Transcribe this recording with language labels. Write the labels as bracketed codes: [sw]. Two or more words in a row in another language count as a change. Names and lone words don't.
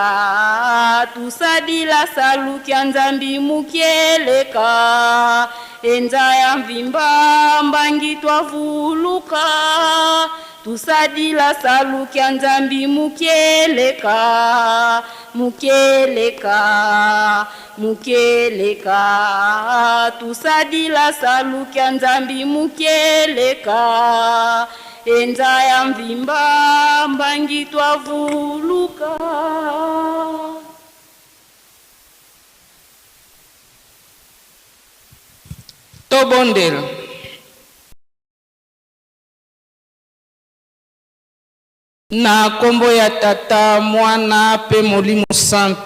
[kg] tusadila salu kyanzambi mukieleka enza ya mvimba mbangitwa vuluka tusadila salu kyanzambi mukieleka mukieleka mukieleka tusadila salu kyanzambi mukieleka enza ya mvimba mbangitwa vuluka. [ln] Tobondela na kombo ya tata mwana pe molimo santu.